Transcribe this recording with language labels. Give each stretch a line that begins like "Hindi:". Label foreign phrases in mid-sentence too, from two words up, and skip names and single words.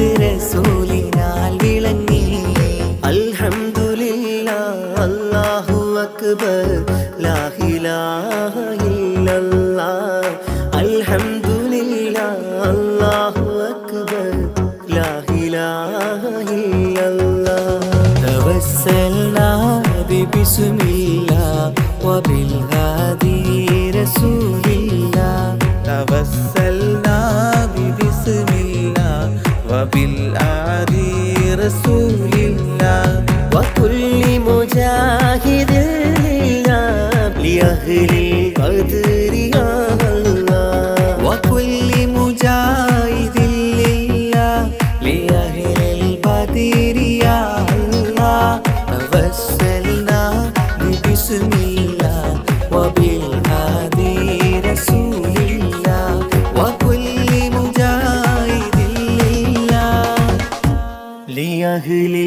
Malayalam: റസൂലിനാൽ വിളങ്ങി
Arabic: الحمد لله الله أكبر لا إله إلا الله الحمد لله الله أكبر لا إله إلا الله توسلنا بسم الله وبالهادي رسول الله توسلنا ببسم الله وبالآدي رسول الله وكل مجاهد لله لأهل القدر يا الله وكل مجاهد لله لأهل البدر يا الله توسلنا ببسم الله وبالهادي رسول الله وكل مجاهد لله لأهل